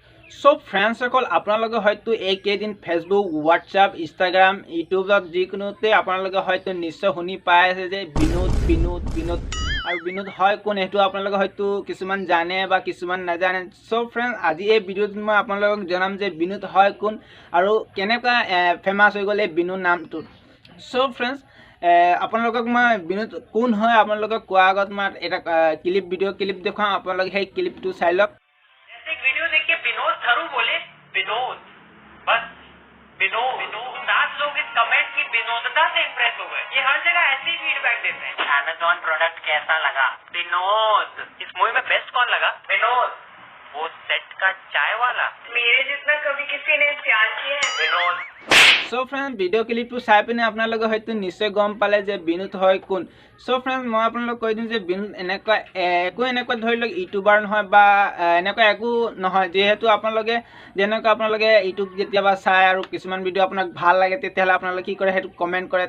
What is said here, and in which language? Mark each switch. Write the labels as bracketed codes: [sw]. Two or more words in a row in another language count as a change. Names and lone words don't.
[as] সব ফ্ৰেণ্ডসকল আপোনালোকে হয়তো এইকেইদিন ফেচবুক, হোৱাটছআপ, ইনষ্টাগ্ৰাম, ইউটিউবত যিকোনোতে আপোনালোকে হয়তো নিশ্চয় শুনি পাই আছে যে বিনোদ আৰু বিনোদ হয় কোন, সেইটো আপোনালোকে হয়তো কিছুমান জানে বা কিছুমান নাজানে। সব ফ্ৰেণ্ড, আজি এই ভিডিঅ'ত মই আপোনালোকক জনাম যে বিনোদ হয় কোন আৰু কেনেকুৱা ফেমাছ হৈ গ'ল এই বিনোদ নামটো। সব ফ্ৰেণ্ডছ, আপোনালোকক মই বিনোদ কোন হয় আপোনালোকক কোৱাৰ আগত মই এটা ভিডিঅ' ক্লিপ দেখুৱাম। আপোনালোকে সেই ক্লিপটো চাই লওক। [hi] एक वीडियो देख के विनोद थरू बोले विनोद, बस विनोद। 7 लोग इस कमेंट की विनोदता से इम्प्रेस हो गए। ये हर जगह ऐसे ही फीडबैक देते हैं। Amazon प्रोडक्ट कैसा लगा? विनोद। इस मूवी में बेस्ट कौन लगा? विनोद। वो सेट का चाय वाला, मेरे जितना कभी किसी ने प्यार किया है? विनोद। [en] So friend, [as] ভিডিঅ' ক্লিপটো চাই পিনে আপোনালোকে হয়তো নিশ্চয় গম পালে যে বিনোদ হয় কোন। [en] So friend, [as] মই আপোনালোকক কৈ দিওঁ যে বিনোদ এনেকুৱা ধৰি লওক ইউটিউবাৰ নহয় বা এনেকুৱা একো নহয়। যিহেতু আপোনালোকে আপোনালোকে ইউটিউব যেতিয়াবা চাই আৰু কিছুমান ভিডিঅ' আপোনাক ভাল লাগে, তেতিয়াহ'লে আপোনালোকে কি কৰে, সেইটো কমেণ্ট কৰে।